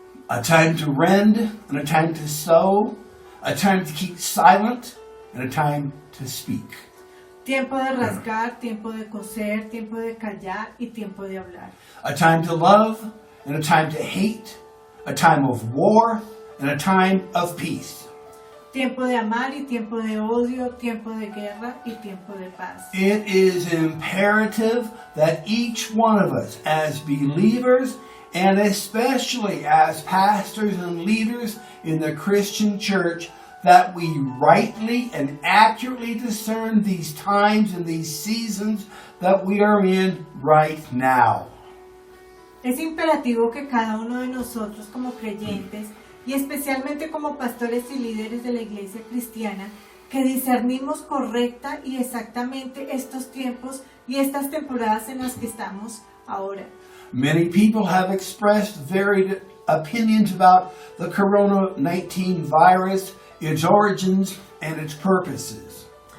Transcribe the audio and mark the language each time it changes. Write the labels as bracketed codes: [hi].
[en] A time to rend and a time to sow. A time to keep silent and a time to speak. [es] Tiempo de rasgar, tiempo de coser, tiempo de callar y tiempo de hablar. [en] A time to love and a time to hate. A time of war and a time of peace. [es] Tiempo de amar y tiempo de odio, tiempo de guerra y tiempo de paz. [en] It is imperative that each one of us as believers and especially as pastors and leaders in the Christian church, that we rightly and accurately discern these times and these seasons that we are in right now. [es] Es imperativo que cada uno de nosotros como creyentes y especialmente como pastores y líderes de la iglesia cristiana, que discernimos correcta y exactamente estos tiempos y estas temporadas en las que estamos ahora. [en] Many people have expressed varied opinions about the Corona-19 virus, its origins, and its purposes.